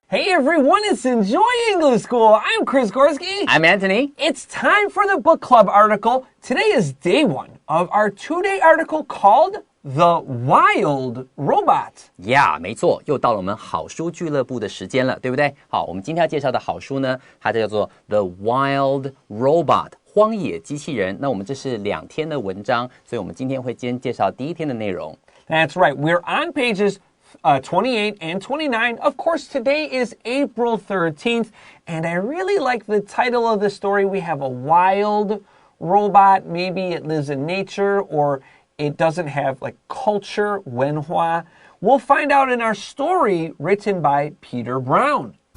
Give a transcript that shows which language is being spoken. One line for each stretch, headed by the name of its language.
English: everyone, it's Enjoy English School. I'm Chris Gorski. I'm Antony. It's time for the book club article. Today is day one of our two-day article called The Wild Robot. Yeah,
Chinese: 没错，又到了我们好书俱乐部的时间了，对不对？好，我们今天要介绍的好书呢，它叫做 The Wild Robot 荒野机器人。那我们这是2天的文章，所以我们今天会先介绍第一天的内容。
English: That's right. We're on pages 28 and 29. Of course, today is April 13th, and I really like the title of the story. We have a wild robot. Maybe it lives in nature, or it doesn't have like culture, 文化. We'll find out in our story written by Peter Brown.